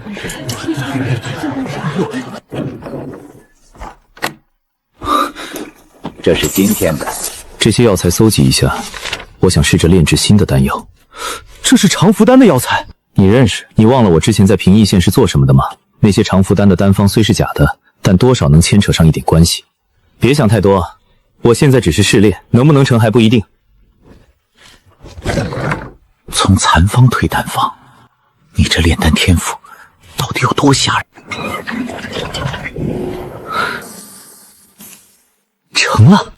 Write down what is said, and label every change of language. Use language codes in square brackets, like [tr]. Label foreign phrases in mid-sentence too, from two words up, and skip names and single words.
[zh] 這是今天的。這些藥材搜集一下，我想試着煉製新的丹藥。這是長福丹的藥材，你認識？你忘了我之前在平邑縣是做什麼的嗎？那些長福丹的丹方雖是假的，但多少能牽扯上一點關係。別想太多，我現在只是試煉，能不能成還不一定。從殘方推丹方，你這煉丹天賦到底有多嚇人？成了。